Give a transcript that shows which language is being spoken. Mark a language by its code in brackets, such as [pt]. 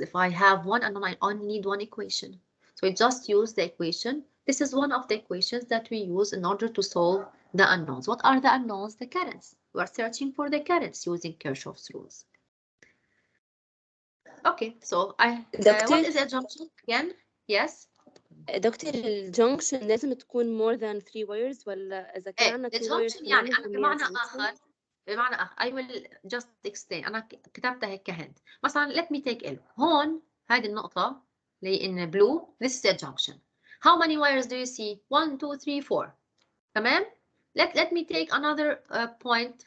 [en] If I have one unknown, I only need one equation. So I just use the equation. This is one of the equations that we use in order to solve the unknowns. What are the unknowns? The currents. We are searching for the currents using Kirchhoff's rules. Okay, so what is a junction again? Yes. [ar] دكتور الجنكشن لازم تكون [en] more than 3 wires [ar] ولا إذا كان عندنا 2 wires الجنكشن يعني أنا بمعنى [en] junction؟ آخر I will just explain. [ar] أنا كتبتها هيك كهند. [en] مثلا let me take a look. [ar] هون هذه النقطة اللي [en] in blue. This is a junction. How many wires do you see? 1, 2, 3, 4. تمام? Let me take another point.